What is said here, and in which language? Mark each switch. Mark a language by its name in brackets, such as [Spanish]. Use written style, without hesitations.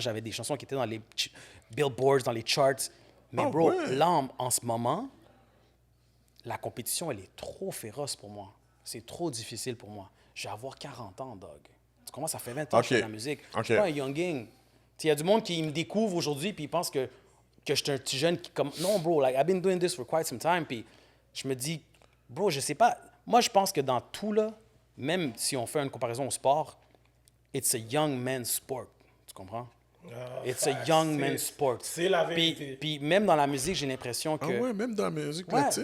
[French] J'avais des chansons qui étaient dans les billboards, dans les charts. Mais bro, là, en ce moment, la compétition, elle est trop féroce pour moi. C'est trop difficile pour moi. Je vais avoir 40 ans, dog. Tu comprends? Ça fait 20 ans que je fais de la musique. Je suis pas un younging. Il y a du monde qui me découvre aujourd'hui puis ils pensent que je suis un petit jeune qui... comme non, [English] bro, like, I've been doing this for quite some time. [French] Puis je me dis, bro, je sais pas. Moi, je pense que dans tout, là, même si on fait une comparaison au sport, [English] it's a young man's sport. [French] Tu comprends? [English] It's a young man's sport. [French] C'est la vérité. Puis même dans la musique, j'ai l'impression que... Ah ouais, même dans la musique Ouais, latine.